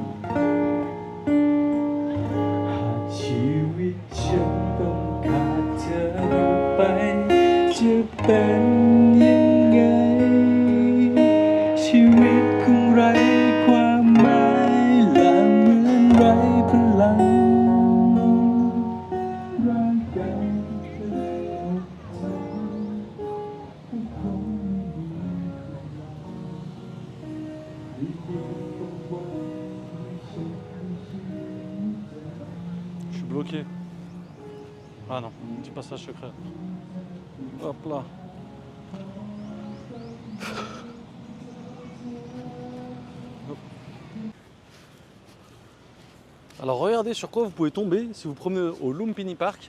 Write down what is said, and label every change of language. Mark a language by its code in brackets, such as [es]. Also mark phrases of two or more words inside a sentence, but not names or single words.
[th] ชีวิตฉันต้องขาดเธอไปจะเป็นยังไงชีวิตคงไร้ความหมายและเหมือนไร้พลังร่างกายที่เคยอดทนก็คงไม่ดี [fr] Je suis bloqué. Ah non, petit passage secret. Hop là. Alors regardez sur quoi vous pouvez tomber si vous promenez au Lumpini Park.